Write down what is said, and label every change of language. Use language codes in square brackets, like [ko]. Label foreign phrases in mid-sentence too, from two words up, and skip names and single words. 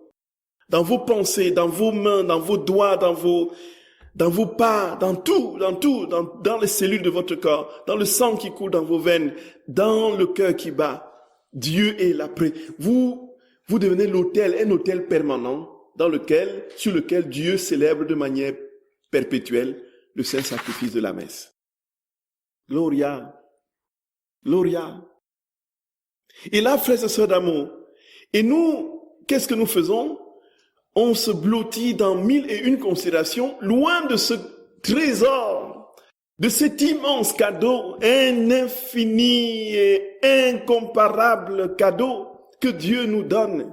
[fr] Dans vos pensées, dans vos mains, dans vos doigts, dans vos pas, dans tout, dans les cellules de votre corps, dans le sang qui coule dans vos veines, dans le cœur qui bat. Dieu est là près. Vous devenez un hôtel permanent sur lequel Dieu célèbre de manière perpétuelle le saint sacrifice de la messe. [la] Gloria. Gloria. [fr] Et là, frères et sœurs d'amour, et nous, qu'est-ce que nous faisons? On se blottit dans 1001 considérations, loin de ce trésor, de cet immense cadeau, un infini et incomparable cadeau que Dieu nous donne.